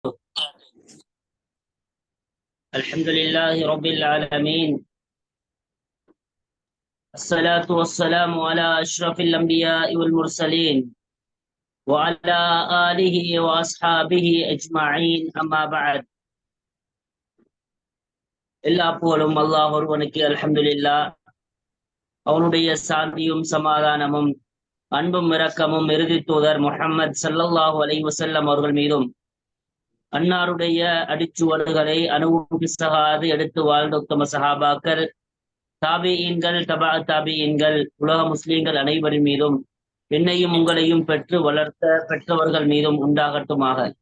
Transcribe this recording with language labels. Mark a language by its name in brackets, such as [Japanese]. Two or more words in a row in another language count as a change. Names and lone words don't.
[Arabic] الحمد لله رب العالمين. الصلاة والسلام على أشرف الأنبياء والمرسلين وعلى آله وأصحابه أجمعين أما بعد. [Tamil] எல்லா புகழும் அல்லாஹ் ஒருவனுக்கு அல்ஹம்துலில்லாஹ். அவனுடைய சாந்தியும் சமாதானமும் அன்பும் இரக்கமும் இறுதி தூதர் முஹம்மது [Arabic] صلى الله عليه وسلم [Tamil] அவர்கள் மீதும் அன்னாருடைய அடிச்சுவடுகளை அணுவும் பிசகாது எடுத்து வாழ்ந்த உத்தம சஹாபாக்கள், தாபிஈன்கள், தபா தாபிஈன்கள், உலக முஸ்லீம்கள் அனைவரின் மீதும் என்னையும் உங்களையும் பெற்று வளர்த்த பெற்றவர்கள் மீதும் உண்டாகட்டுமாக.